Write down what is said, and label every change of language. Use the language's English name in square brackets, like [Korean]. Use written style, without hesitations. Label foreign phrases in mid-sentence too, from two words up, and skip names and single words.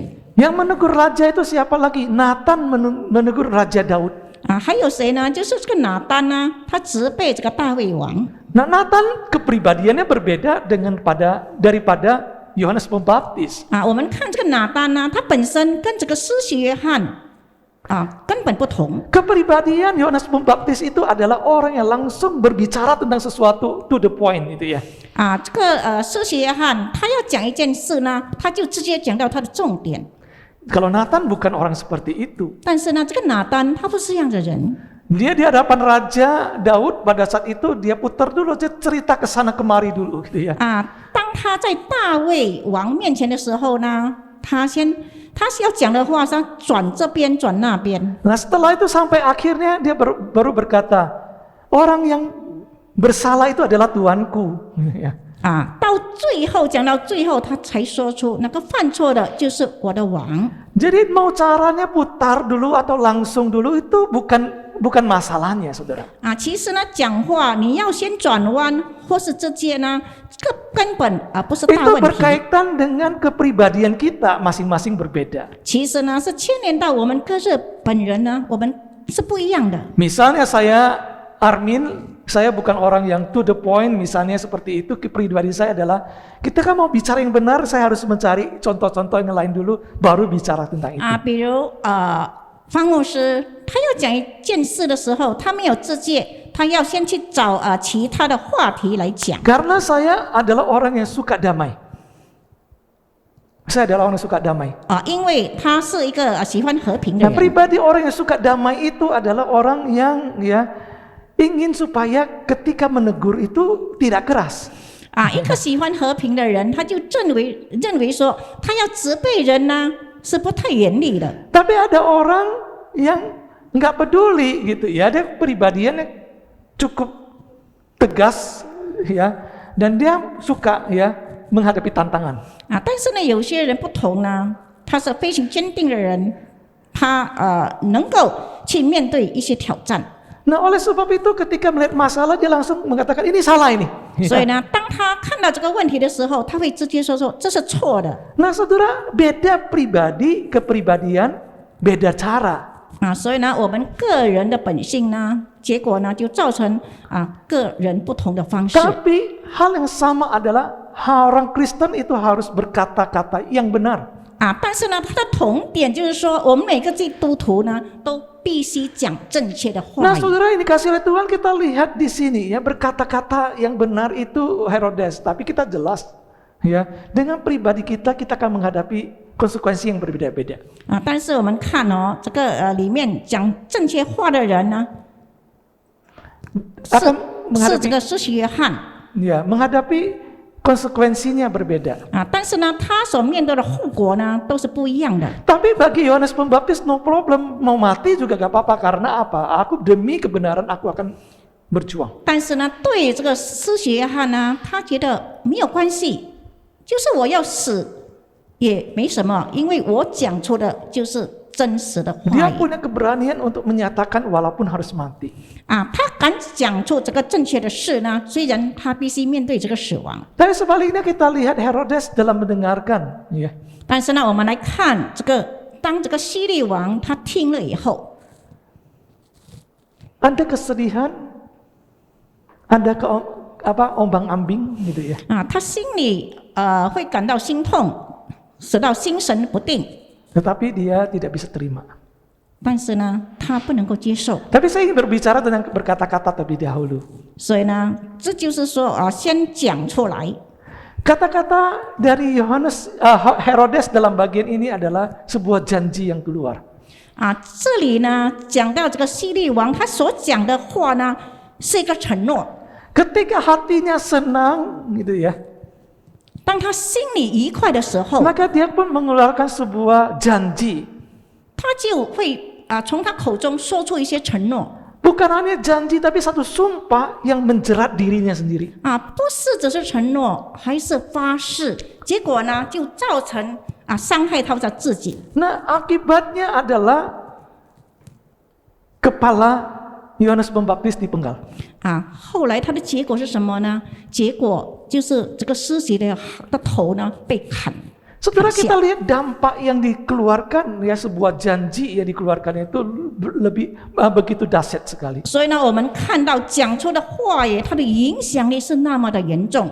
[Indonesian] Yang menegur raja itu siapa lagi? Nathan menegur Raja Daud. [Chinese] 还有谁呢？就是这个拿单呢，他责备这个大卫王。 [Indonesian] Nah, Nathan kepribadiannya berbeda daripada Yohanes Pembaptis. [Chinese] 我们看这个拿单呢，他本身跟这个施洗约翰根本不同。 [Indonesian] Kepribadian Yohanes Pembaptis itu adalah orang yang langsung berbicara tentang sesuatu [English] to the point [Indonesian] itu ya. [Chinese] 这个施洗约翰他要讲一件事呢，他就直接讲到他的重点。 [Indonesian] Kalau Nathan bukan orang seperti itu. [Chinese] 但是呢，这个拿单他不是这样的人。 [Indonesian] Dia di hadapan Raja Daud pada saat itu dia putar dulu, dia cerita ke sana kemari dulu gitu ya. [Chinese] 当他在大卫王面前的时候呢，他要讲的话是转这边转那边。 [Indonesian] Nah setelah itu sampai akhirnya dia baru berkata, orang yang bersalah itu adalah Tuanku. [Chinese] 到最后讲到最后，他才说出那个犯错的就是我的王。 [Indonesian] Jadi mau caranya putar dulu atau langsung dulu itu bukan masalahnya, saudara. [Chinese] 其实呢，讲话你要先转弯或是直接呢，这个根本不是大 [Indonesian] Itu [Chinese] 问题。 [Indonesian] berkaitan dengan kepribadian kita masing-masing berbeda. [Chinese] 其实呢，是牵连到我们各自本人呢，我们是不一样的。 [Indonesian] Misalnya saya Armin, saya bukan orang yang [English] to the point, [Indonesian] misalnya seperti itu. Kepribadian saya adalah ketika mau bicara yang benar, saya harus mencari contoh-contoh yang lain dulu, baru bicara tentang itu. [Chinese] 比如方牧师他要讲一件事的时候，他没有直接，他要先去找其他的话题来讲。 [Indonesian] Karena saya adalah orang yang suka damai. Saya adalah orang yang suka damai. [Chinese] 因为他是一个喜欢和平的 [Indonesian] Nah, [Chinese] 人。 [Indonesian] pribadi orang yang suka damai itu adalah orang yang ingin supaya ketika menegur itu tidak keras. [Chinese] 一个喜欢和平的人，他就认为说，他要责备人呢，是不太严厉的。 [Indonesian] Tapi ada orang yang nggak peduli gitu ya, dia pribadiannya cukup tegas ya, dan dia suka ya menghadapi tantangan. [Chinese] 但是呢，有些人不同呢，他是非常坚定的人，他能够去面对一些挑战。 [Indonesian] Nah, oleh sebab itu ketika melihat masalah dia langsung mengatakan ini salah ini. [Chinese] 所以呢，当他看到这个问题的时候，他会直接说这是错的。 [Indonesian] Nah, saudara, beda pribadi, kepribadian, beda cara. [Chinese] 所以呢，我们个人的本性呢，结果呢就造成个人不同的方式。 [Indonesian] Tapi hal yang sama adalah orang Kristen itu harus berkata-kata yang benar. [Chinese] 但是呢，它的同点就是说，我们每个基督徒呢，都必须讲正确的话 [Indonesian] Nah, [Chinese] 语。 [Indonesian] saudara, ini kasih oleh Tuhan kita lihat di sini ya, berkata-kata yang benar itu Herodes, tapi kita jelas ya, dengan pribadi kita akan menghadapi konsekuensi yang berbeda-beda. [Chinese] 但是我们看这个里面讲正确话的人呢， [Indonesian] Akan [Chinese] 是这 [Indonesian] menghadapi [Chinese] 个施洗约翰 [Indonesian] ya, menghadapi konsekuensinya berbeda. [Chinese] 但是呢，他所面对的后果呢，都是不一样的。 [Indonesian] Tapi bagi Yohanes Pembaptis [English] no problem, [Indonesian] mau mati juga gak apa-apa. Karena apa? Aku demi kebenaran aku akan berjuang. [Chinese] 但是呢，对这个施洗约翰呢，他觉得没有关系，就是我要死也没什么，因为我讲出的就是真实的话 [Indonesian] Dia [Chinese] 语。 [Indonesian] punya keberanian untuk menyatakan walaupun harus mati. [Chinese] 他敢讲出这个正确的事呢，虽然他必须面对这个死亡。 [Indonesian] Tapi sebaliknya kita lihat Herodes dalam mendengarkan, ya. [Chinese] 但是呢，我们来看这个，当这个希律王他听了以后， [Indonesian] Ada kesedihan, ada ombang-ambing gitu ya. [Chinese] 他心里会感到心痛，使到心神不定。 [Indonesian] Tetapi dia tidak bisa terima. [Chinese] 但是呢，他不能够接受。 [Indonesian] Tapi saya ingin berbicara tentang berkata-kata terlebih dahulu. [Chinese] 所以呢，这就是说先讲出来。 [Indonesian] Kata-kata dari Herodes dalam bagian ini adalah sebuah janji yang keluar. [Chinese] 这里呢讲到这个希律王，他所讲的话呢是一个承诺。 [Indonesian] Ketika hatinya senang gitu ya, [Chinese] 当他心里愉快的时候， [Indonesian] maka dia pun mengeluarkan sebuah janji. [Chinese] 他就会从他口中说出一些承诺。 [Indonesian] Bukan hanya janji, tapi satu sumpah yang menjerat dirinya sendiri. [Chinese] 不是只是承诺，还是发誓，结果呢就造成伤害到他自己。 [Indonesian] Nah, akibatnya adalah kepala Yohanes Pembaptis dipenggal. [Chinese] 后来他的结果是什么呢？结果就是这个施洗的头呢被砍。 [Indonesian] Saudara, kita lihat dampak yang dikeluarkan ya, sebuah janji yang dikeluarkan itu lebih begitu dahsyat sekali. [Chinese] 所以呢，我们看到讲出的话语，它的影响力是那么的严重。